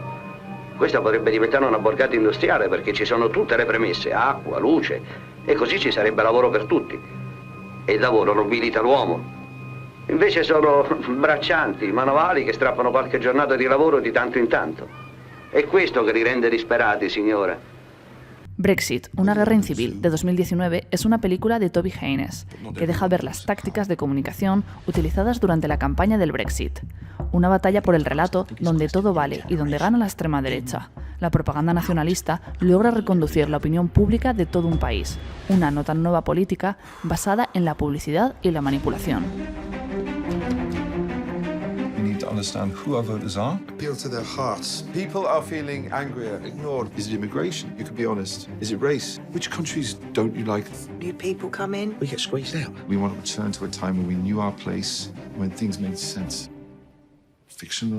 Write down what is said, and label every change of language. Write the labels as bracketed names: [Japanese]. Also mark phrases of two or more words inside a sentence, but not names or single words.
[Italian] Questa potrebbe diventare una borgata industriale perché ci sono tutte le premesse, acqua, luce, e così ci sarebbe lavoro per tutti. E il lavoro nobilita l'uomo. Invece sono braccianti, manovali che strappano qualche giornata di lavoro di tanto in tanto. È questo che li rende disperati, signora. [Spanish] Brexit, una guerra incivil, de 2019, es una película de Toby Haynes, que deja ver las tácticas de comunicación utilizadas durante la campaña del Brexit. Una batalla por el relato donde todo vale y donde gana la extrema derecha. La propaganda nacionalista logra reconducir la opinión pública de todo un país, una no tan nueva política basada en la publicidad y la manipulación. [English] Understand who our voters are. Appeal to their hearts. People are feeling angrier, ignored. Is it immigration? You could be honest. Is it race? Which countries don't you like? New people come in, we get squeezed out. We want to return to a time when we knew our place, when things made sense.